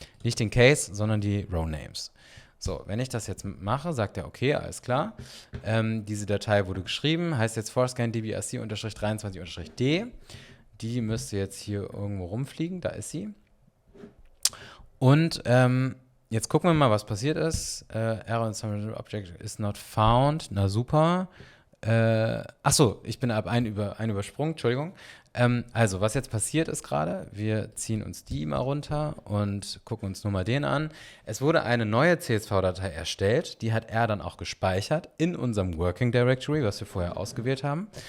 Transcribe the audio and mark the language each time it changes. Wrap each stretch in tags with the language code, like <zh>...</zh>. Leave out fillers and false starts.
<de>Nicht den Case, sondern die Row-Names. So, wenn ich das jetzt mache, sagt er, okay, alles klar. Diese Datei wurde geschrieben, heißt jetzt forscan-dbsc-23-d. Die müsste jetzt hier irgendwo rumfliegen, da ist sie. Und jetzt gucken wir mal, was passiert ist.</de> <en>Error in Summary Object is not found.</en> <de>Na super. Achso, ich bin einen übersprungen, Entschuldigung. Also, was jetzt passiert ist gerade, wir ziehen uns die mal runter und gucken uns nur mal den an. Es wurde eine neue CSV-Datei erstellt, die hat er dann auch gespeichert in unserem Working Directory, was wir vorher ausgewählt haben.</de>